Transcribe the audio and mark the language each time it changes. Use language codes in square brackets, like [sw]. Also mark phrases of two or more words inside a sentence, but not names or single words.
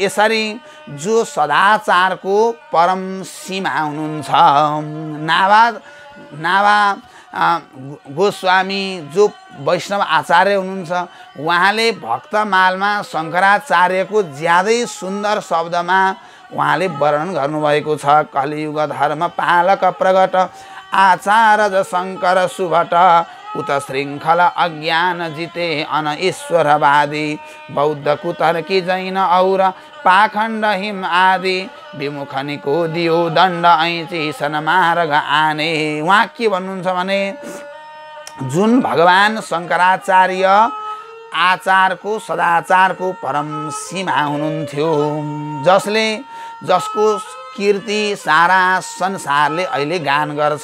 [ne] यसरी जो सदाचारको परम सीमा हुनुहुन्छ नाभा गोस्वामी जो वैष्णव आचार्य हुनुहुन्छ, उहाँले भक्तमालमा शङ्कराचार्यको ज्यादै सुन्दर शब्दमा उहाँले वर्णन गर्नुभएको छ। [bra] कलियुग धर्म पालक प्रगट आचार्य शङ्कर सुभट उत श्रृङ्खला अज्ञान जिते अन ईश्वरवादी बौद्ध कुतर्की जैन और पाखण्ड हिम आदि विमुखनीको दियो दण्ड ऐची सनमार्ग आने। [ne] उहाँ के भन्नुहुन्छ भने जुन भगवान शङ्कराचार्य आचारको सदाचारको परम सीमा हुनुहुन्थ्यो, जसको कीर्ति सारा संसारले अहिले गान गर्छ।